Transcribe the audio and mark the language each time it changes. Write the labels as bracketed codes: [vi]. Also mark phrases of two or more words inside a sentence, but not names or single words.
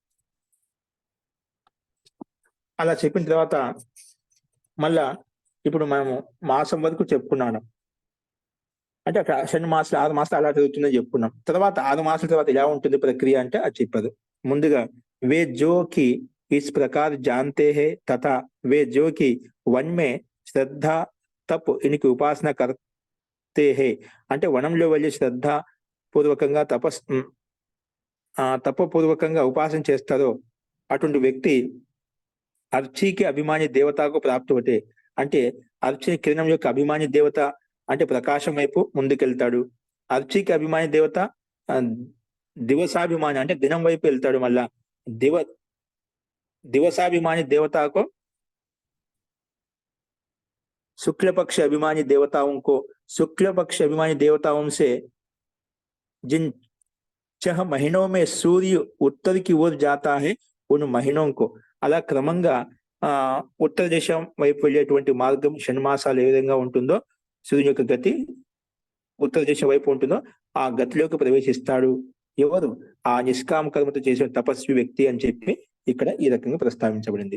[te] అలా చెప్పిన తర్వాత మళ్ళా ఇప్పుడు మనము మాసం వరకు చెప్పుకున్నాను. అంటే అక్కడ 6 మాసాలు అలా జరుగుతుందని చెప్పుకున్నాం. తర్వాత 6 మాసాల తర్వాత ఎలా ఉంటుంది ప్రక్రియ అంటే అది చెప్పదు. [hi] ముందుగా वे जो कि इस प्रकार जानते हैं तथा वे जो कि वन में श्रद्धा तप इनकी उपासना करते हैं [te] అంటే వనంలో వెళ్ళి శ్రద్ధ పూర్వకంగా తపపూర్వకంగా ఉపాసన చేస్తారో అటువంటి వ్యక్తి అర్చీకి అభిమాని దేవతకు ప్రాప్తి. అంటే అర్చీ కిరణం యొక్క అభిమాని దేవత అంటే ప్రకాశం వైపు ముందుకెళ్తాడు. అర్చీకి అభిమాని దేవత దివసాభిమాని అంటే దినం వైపు వెళ్తాడు. [hi] మళ్ళా दिवसाभिमानी देवता को शुक्ल पक्ष अभिमानी देवताओं को शुक्ल पक्ष अभिमानी देवताओं से जिन 6 महीनों में सूर्य उत्तर की ओर जाता है उन महीनों को [te] అలా క్రమంగా ఉత్తర దేశం వైపు వెళ్ళేటువంటి మార్గం షణ్మాసాలు ఏ విధంగా ఉంటుందో సూర్యుని యొక్క గతి ఉత్తర దేశం వైపు ఉంటుందో ఆ గతిలోకి ప్రవేశిస్తాడు. ఎవరు? ఆ నిష్కామ కర్మతో చేసిన తపస్వి వ్యక్తి అని చెప్పి ఇక్కడ ఈ రకంగా ప్రస్తావించబడింది.